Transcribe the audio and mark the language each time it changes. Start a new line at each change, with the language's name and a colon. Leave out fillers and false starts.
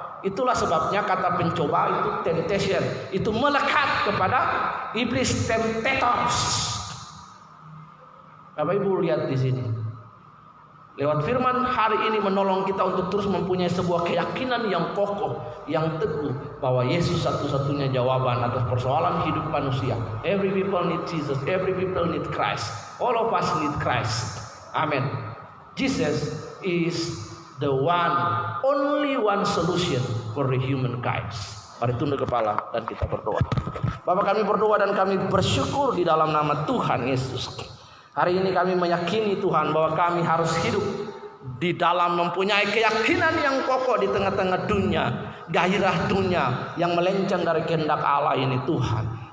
Indonesian: Itulah sebabnya kata pencoba itu temptation. Itu melekat kepada iblis, temptators. Bapak Ibu lihat di sini. Lewat firman hari ini menolong kita untuk terus mempunyai sebuah keyakinan yang kokoh, yang teguh bahwa Yesus satu-satunya jawaban atas persoalan hidup manusia.
English: Every people need Jesus, every people need Christ. All of us need Christ. Amen. Jesus is the one, only one solution for the humankind.
Indonesian: Mari tunduk kepala dan kita berdoa. Bapak, kami berdoa dan kami bersyukur di dalam nama Tuhan Yesus. Hari ini kami meyakini Tuhan bahwa kami harus hidup di dalam mempunyai keyakinan yang kokoh di tengah-tengah dunia, gairah dunia yang melenceng dari kehendak Allah ini Tuhan.